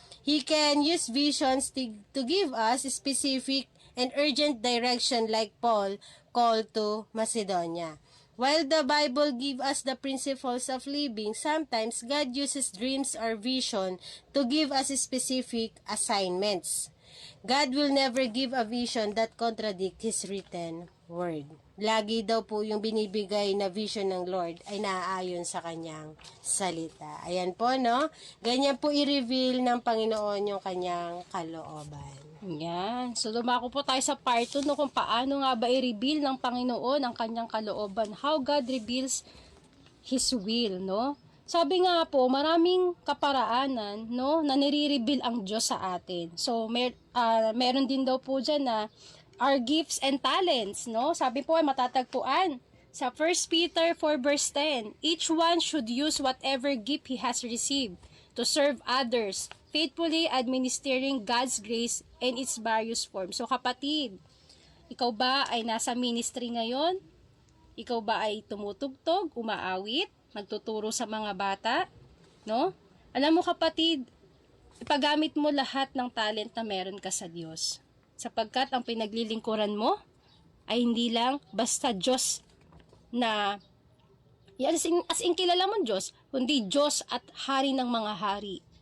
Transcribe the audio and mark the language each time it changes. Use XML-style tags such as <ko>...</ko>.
<en>He can use visions to give us specific and urgent direction like Paul called to Macedonia. While the Bible gives us the principles of living, sometimes God uses dreams or vision to give us specific assignments. God will never give a vision that contradicts His written word.</en> <tl>Lagi daw po yung binibigay na vision ng Lord ay naaayon sa kanyang salita. Ayan po, no? Ganyan po i-reveal ng Panginoon yung kanyang kalooban. Yan. So, dumako po tayo sa part 2, no, kung paano nga ba i-reveal ng Panginoon ang kanyang kalooban.</tl> <en>How God reveals His will, no?</en> <tl>Sabi nga po, maraming kaparaanan, no, na nire-reveal ang Diyos sa atin. So, meron din daw po dyan na</tl> <en>our gifts and talents,</en> <tl>no? Sabi po ay matatagpuan sa 1 Peter 4 verse 10.</tl> <en>Each one should use whatever gift he has received to serve others, faithfully administering God's grace in its various forms.</en> <tl>So kapatid, ikaw ba ay nasa ministry ngayon? Ikaw ba ay tumutugtog, umaawit, nagtuturo sa mga bata? No? Alam mo kapatid, ipagamit mo lahat ng talent na meron ka sa Diyos. Sapagkat ang pinaglilingkuran mo ay hindi lang basta Diyos na, as in kilala mo Diyos, kundi Diyos at Hari ng mga hari.</tl>